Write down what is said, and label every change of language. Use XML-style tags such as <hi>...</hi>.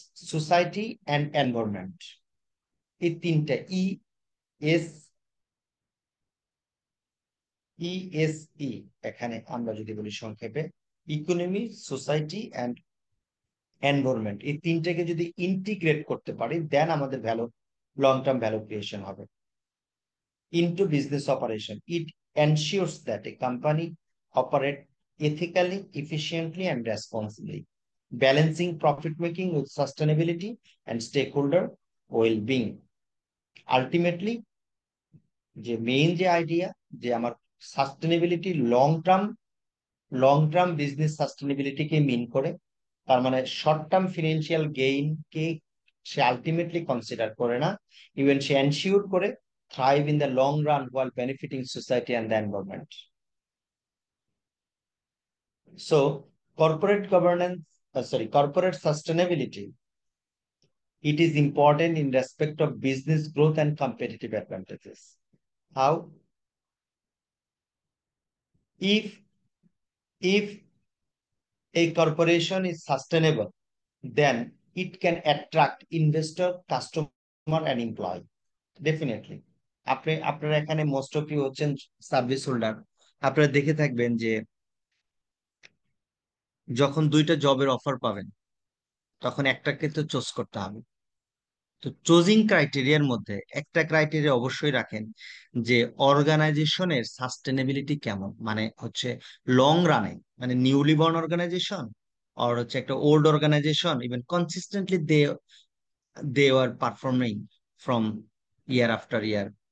<bn>Society and environment, এই তিনটা S ইএসই, এখানে আমরা যদি বলি সংক্ষেপে ইকোনমি, সোসাইটি অ্যান্ড এনভায়রনমেন্ট, এই তিনটাকে যদি ইন্টিগ্রেট করতে পারি দেন আমাদের value, long term value creation হবে।</bn> <en>into business operation, it ensures that a company operate ethically, efficiently, and responsibly, balancing profit making with sustainability and stakeholder well-being.</en> <bn>Ultimately, যে main যে idea, যে আমার সাস্টেনেবিলিটি লং টার্ম বিজনেস সাস্টেনেবিলিটিকে মিন করে, তার মানে short term financial gain কে সে ultimately consider করে না, even সে ensure করে</bn> <en>thrive in the long run while benefiting society and the environment. So, corporate governance, corporate sustainability, it is important in respect of business growth and competitive advantages. How? If a corporation is sustainable, then it can attract investor, customer, and employee. Definitely.</en> <bn>আপনারা এখানে</bn> <en>most of you</en> <bn>হচ্ছেন service holder, আপনারা দেখে থাকবেন যে যখন দুইটা জবের অফার পাবেন তখন একটাকে তো চুজ করতে হবে। তো চুজিং ক্রাইটেরিয়ার মধ্যে একটা ক্রাইটেরিয়া অবশ্যই রাখেন যে অর্গানাইজেশনের সাস্টেনেবিলিটি কেমন, মানে হচ্ছে লং রানে, মানে নিউলি বর্ন অর্গানাইজেশন আর হচ্ছে একটা old organisation, even</bn> <en>Consistently they are performing from year after year.</en>